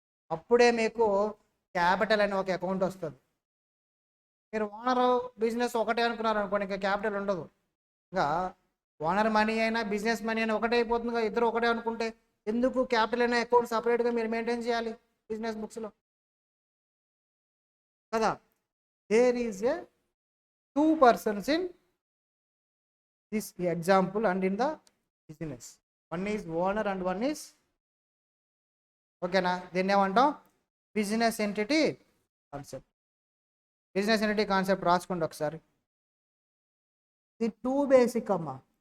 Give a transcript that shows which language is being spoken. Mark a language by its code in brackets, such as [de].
[te] అప్పుడే మీకు క్యాపిటల్ అనే ఒక అకౌంట్ వస్తుంది. మీరు ఓనర్ బిజినెస్ ఒకటే అనుకున్నారు అనుకోండి, ఇంకా క్యాపిటల్ ఉండదు. ఇంకా ఓనర్ మనీ అయినా బిజినెస్ మనీ అయినా ఒకటే అయిపోతుంది. ఇద్దరు ఒకటే అనుకుంటే ఎందుకు క్యాపిటల్ అనే అకౌంట్ సపరేట్గా మీరు మెయింటైన్ చేయాలి బిజినెస్ బుక్స్లో కదా? [en] There is a 2 persons in this example and in the business. One is owner and one is, [te] ఓకేనా? దీన్ని ఏమంటాం? Business entity concept. Business entity concept రాసుకోండి ఒకసారి. ఇది 2 బేసిక్ అమ్మా.